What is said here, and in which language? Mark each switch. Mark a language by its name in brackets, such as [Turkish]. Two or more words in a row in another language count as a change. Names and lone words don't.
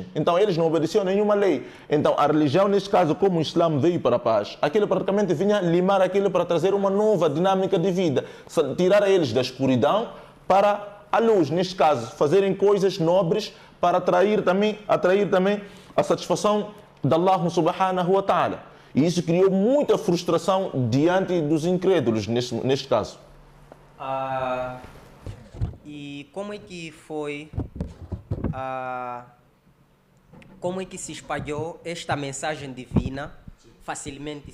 [Portuguese] Então eles não obedeciam nenhuma lei. Então a religião, neste caso, como o Islã veio para a paz, aquilo praticamente vinha limar aquilo para trazer uma nova dinâmica de vida. Tirar eles da escuridão para a luz. Neste caso, fazerem coisas nobres para atrair também a satisfação de Allah [Arabic] سبحانه وتعالى. [Portuguese] E isso criou muita frustração diante dos incrédulos, neste caso. E como é que foi, como é que se espalhou esta mensagem divina facilmente?